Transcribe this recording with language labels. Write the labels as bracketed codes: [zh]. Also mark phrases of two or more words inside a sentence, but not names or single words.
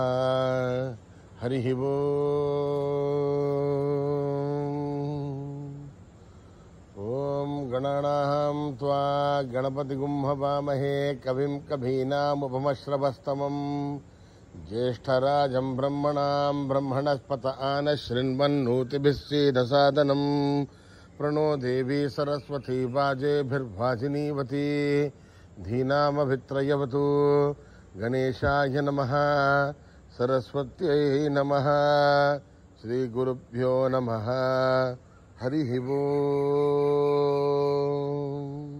[sa] హరి ఓం. గణానాం త్వా గణపతిగుం హవామహే కవిం కవీనాముపమశ్రవస్తమం జ్యేష్ఠరాజం బ్రహ్మణాం బ్రహ్మణస్పత ఆనశృణ్వన్నోతిభిः सीदसादनं प्रणो देवी सरस्वती वाजेभिर्वाजिनीवती धीनामभित्रयवतु. गणेशाय नमः. सरस्वत्यै नमः. श्रीगुरुभ्यो नमः. हरि ओम्.